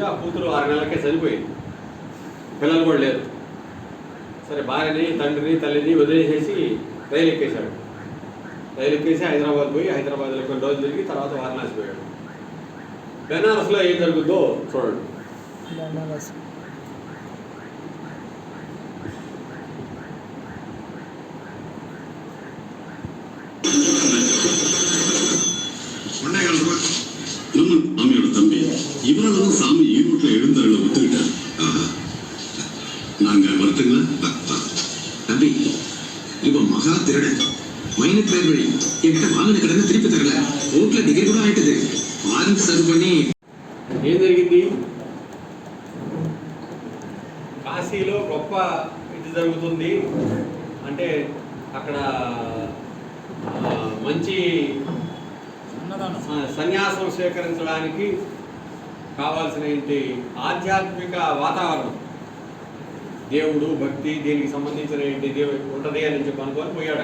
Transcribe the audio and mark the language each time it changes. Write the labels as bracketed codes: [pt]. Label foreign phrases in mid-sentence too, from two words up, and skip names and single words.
[te] ఆ కూతురు 6 నెలలకే చనిపోయింది, పిల్లలు కూడా లేరు. సరే భార్యని, తండ్రిని, తల్లిని వదిలేసేసి రైలు ఎక్కేశాడు. రైలు ఎక్కేసి హైదరాబాద్ పోయి, హైదరాబాద్లో కొన్ని రోజులు తిరిగి తర్వాత వారణాసి పోయాడు. బెనారస్లో ఏం జరుగుతుందో చూడండి. [ta] நம்ம மாமியோட தம்பி இவரால் சாமி ஈரோட்டில் எழுந்தருள ஒத்துக்கிட்டார். நாங்க வரட்டுங்களா தம்பி? இப்ப மகா திருடன் மைனட் பேர் வழி என்கிட்ட வாங்கின கடனை திருப்பி தரல, கோர்ட்ல டிகிரி கூட ஆயிட்டது, வாரண்ட் சர்வ் பண்ணி. [te] ఏం జరిగింది? కాశీలో గొప్ప ఇది జరుగుతుంది అంటే అక్కడ మంచి సన్యాసం స్వీకరించడానికి కావాల్సిన ఆధ్యాత్మిక వాతావరణం, దేవుడు భక్తి దీనికి సంబంధించిన ఉంటుంది అని చెప్పి అనుకొని పోయాడు.